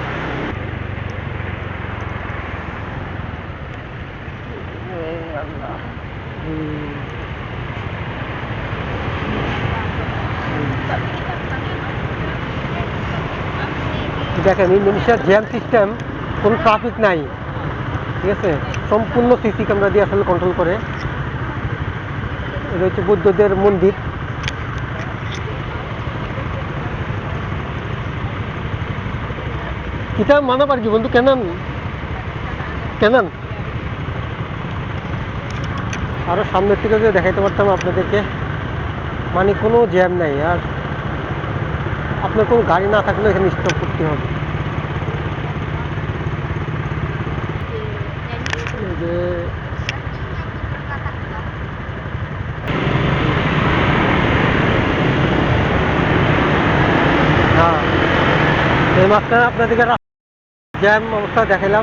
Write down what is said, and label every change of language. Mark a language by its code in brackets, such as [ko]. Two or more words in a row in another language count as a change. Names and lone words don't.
[bn] দেখেন ইন্দোনেশিয়ার জ্যাম সিস্টেম, কোনো ট্রাফিক নাই, ঠিক আছে, সম্পূর্ণ সিসি ক্যামেরা দিয়ে আসলে কন্ট্রোল করে। এটা হচ্ছে বুদ্ধদের মন্দির। [id] kita mana pergi untuk kanan kanan [bn] আরো সামনের থেকে যদি দেখাইতে পারতাম আপনাদেরকে, মানে কোনো জ্যাম নাই। আর আপনার কোনো গাড়ি না থাকলে এখানে স্টপ করতে হবে। হ্যাঁ, এই মাঝখানে আপনাদেরকে জ্যাম অবস্থা দেখালাম।